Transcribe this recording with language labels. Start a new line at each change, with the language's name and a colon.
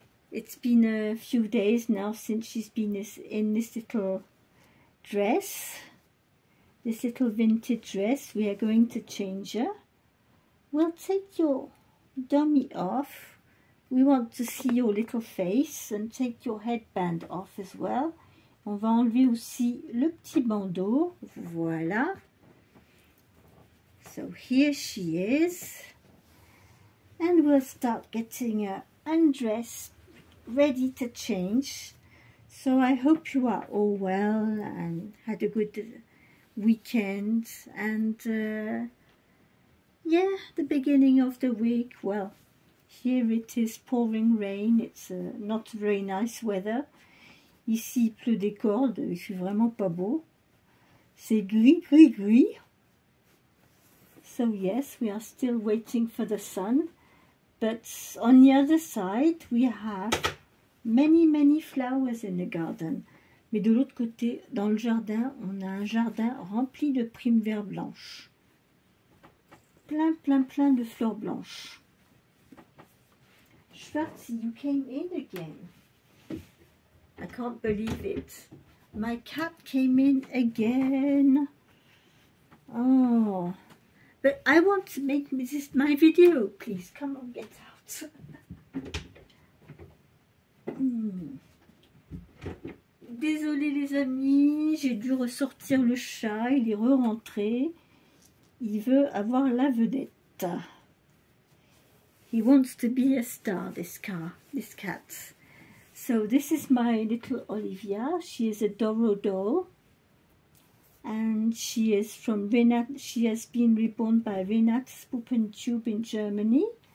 English: It's been a few days now since she's been in this little dress. This little vintage dress. We are going to change her. We'll take your dummy off. We want to see your little face and take your headband off as well.
French: On va enlever aussi le petit bandeau.
English: Voilà. So here she is. And we'll start getting her undressed, ready to change. So I hope you are all well and had a good weekend. And yeah, the beginning of the week, well, here it is pouring rain. It's not very nice weather.
French: Ici, il pleut des cordes. Il fait vraiment pas beau. C'est gris, gris, gris.
English: So yes, we are still waiting for the sun. But on the other side, we have many flowers in the garden.
French: Mais de l'autre côté, dans le jardin, on a un jardin rempli de primevères blanches. Plein de fleurs blanches.
English: Schwarzi, you came in again. I can't believe it. My cat came in again. Oh, but I want to make this my video. Please, come on, get out.
French: Désolée les amis, j'ai dû ressortir le chat. Il est re-rentré. Il veut avoir la vedette.
English: He wants to be a star, this cat. So this is my little Olivia. She is a Doro doll. And she is from Renat. She has been reborn by Renat's Puppentube in Germany.